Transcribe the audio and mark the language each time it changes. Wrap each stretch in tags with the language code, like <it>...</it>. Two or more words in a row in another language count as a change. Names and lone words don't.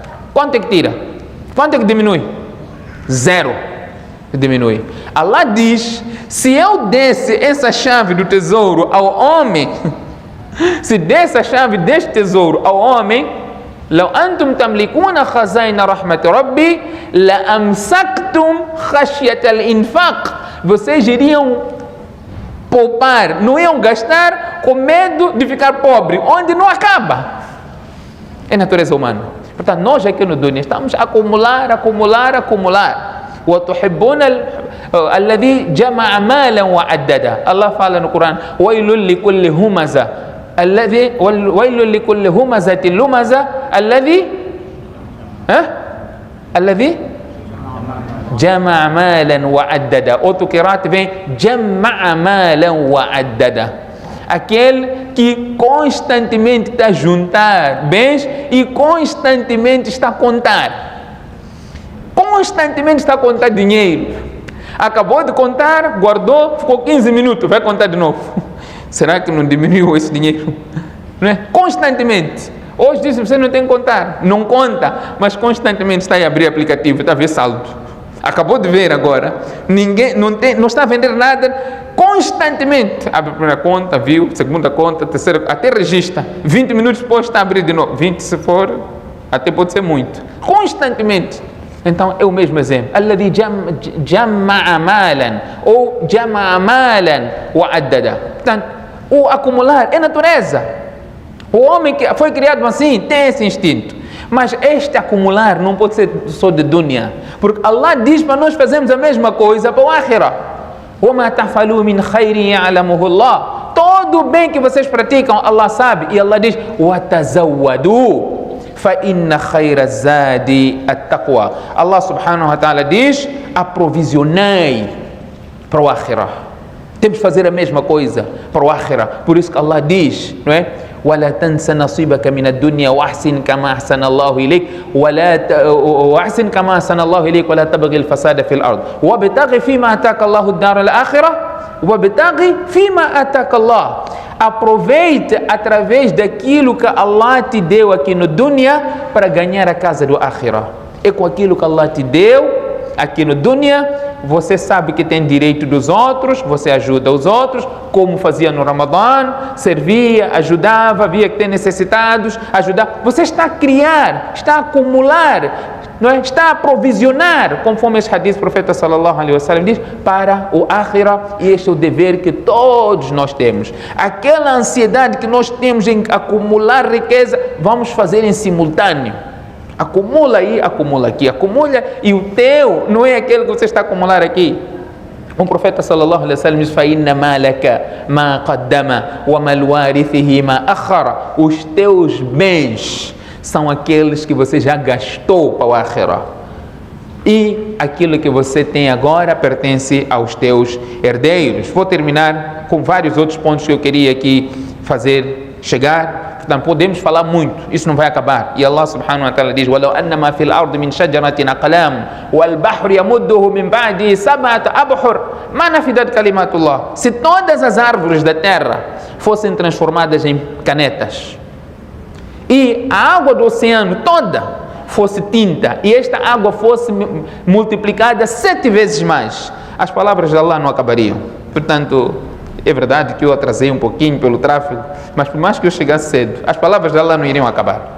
<pt>Quanto é que tira? Quanto é que diminui? 0 diminui. Allah diz: se eu desse essa chave do tesouro ao homem, se desse a chave deste tesouro ao homem,</pt> <ar>لو أنتم تملكون خزائن رحمة ربي لأمسكتم خشية الإنفاق.</ar> <pt>Vocês iriam poupar, não iam gastar com medo de ficar pobre, onde não acaba. É natureza humana. Portanto, nós aqui no dunya estamos a acumular.</pt> <ar>وتحبون الذي جمع مالا وعددا.</ar> <pt>Allah fala no Coran:</pt> <ar>ويل لكل همزة ويل لكل همزة لمزة الذي جمع مالا وعددا.</ar> <pt>Outro qiraat vem</pt> <ar>جمع مالا وعددا.</ar> <pt>Aquele que constantemente está a juntar bens e constantemente está a contar. Constantemente está a contar dinheiro. Acabou de contar, guardou, ficou 15 minutos, vai contar de novo. Será que não diminuiu esse dinheiro? Não é? Constantemente. Hoje dizem que você não tem que contar. Não conta, mas constantemente está a abrir aplicativo, está a ver saldo. Acabou de ver agora. Ninguém não está a vender nada. Constantemente. Abre a primeira conta, viu, segunda conta, terceira, até registra. 20 minutos depois está a abrir de novo. 20 se for, até pode ser muito. Constantemente. Então é o mesmo exemplo.</pt> <ar>الذي جمع مالا ou جمع مالا وعددا.</ar> <pt>Portanto, o acumular é natureza. O homem que foi criado assim tem esse instinto. Mas este acumular não pode ser só de dunya, porque Allah diz para nós fazermos a mesma coisa para o akhirah.</pt> <ar>وَمَا تَفْعَلُوا مِنْ خَيْرٍ يَعْلَمُهُ اللَّهُ.</ar> <pt>Todo bem que vocês praticam, Allah sabe. E Allah diz:</pt> <ar>وَتَزَوَّدُوا فَإِنَّ خَيْرَ الزَّادِ التَّقْوَى. الله سبحانه وتعالى</ar> <pt>diz: aprovisionei para o akhirah. Temos que fazer a mesma coisa para o Akhira. Por isso que Allah diz, não é?</pt> <ar>ولا تنس نصيبك من الدنيا واحسن كما احسن الله اليك واحسن كما احسن الله اليك ولا تبغي الفساد في الارض وابتغ فيما اتاك الله الدار الاخره وابتغ فيما اتاك الله.</ar> <pt>Aproveite através daquilo que Allah te deu aqui no dunya para ganhar a casa do Akhira. É com aquilo que Allah te deu aqui no dunya, você sabe que tem direito dos outros, você ajuda os outros, como fazia no Ramadã, servia, ajudava, via que tem necessitados, ajudava. Você está a criar, está a acumular, não é? Está a provisionar, conforme esse hadith do profeta</pt> <ar>صلى الله عليه وسلم</ar> <pt>diz, para o Akhira, e este é o dever que todos nós temos. Aquela ansiedade que nós temos em acumular riqueza, vamos fazer em simultâneo. Acumula aí, acumula aqui, acumula, e o teu não é aquele que você está a acumular aqui. O profeta</pt> <ar>صلى الله عليه وسلم</ar> <pt>diz:</pt> <ar>فَإِنَّ مَالَكَ مَا قَدَّمَ وَمَا الْوَارِثِهِ مَا أَخَّرَ.</ar> <pt>Os teus bens são aqueles que você já gastou para o Akhira, e aquilo que você tem agora pertence aos teus herdeiros. Vou terminar com vários outros pontos que eu queria aqui chegar. Portanto, podemos falar muito, isso não vai acabar. E</pt> <ar>الله سبحانه وتعالى</ar> <pt>diz:</pt> <ar>وَلَوْ أَنَّمَا فِي الْأَرْضِ مِنْ شَجَرَةٍ أَقْلَامٍ وَالْبَحْرُ يَمُدُّهُ مِنْ بَعْدِهِ سَبْعَةُ أَبْحُرٍ مَا نَفِدَتْ كَلِمَاتُ اللَّهِ.</ar> <pt>Se todas as árvores da terra fossem transformadas em canetas, e a água do oceano toda fosse tinta, e esta água fosse multiplicada 7 vezes mais, as palavras de Allah não acabariam. Portanto, é verdade que eu atrasei um pouquinho pelo tráfego, mas por mais que eu chegasse cedo, as palavras de Allah não iriam acabar.</pt>